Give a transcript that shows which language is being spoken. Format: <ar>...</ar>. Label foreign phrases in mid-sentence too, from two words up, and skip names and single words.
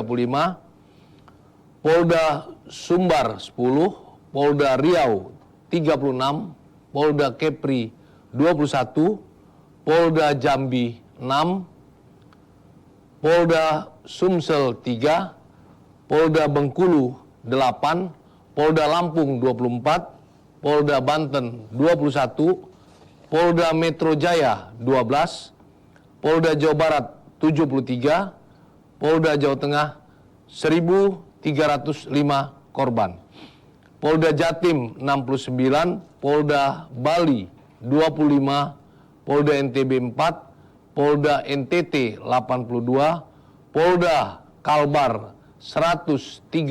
<id>Polda Sumbar 10, Polda Riau 36, Polda Kepri 21, Polda Jambi 6, Polda Sumsel 3, Polda Bengkulu 8, Polda Lampung 24, Polda Banten 21, Polda Metro Jaya 12, Polda Jawa Barat 73, Polda Jawa Tengah 1.305 korban, Polda Jatim 69, Polda Bali 25, Polda NTB 4, Polda NTT 82, Polda Kalbar 135,</id>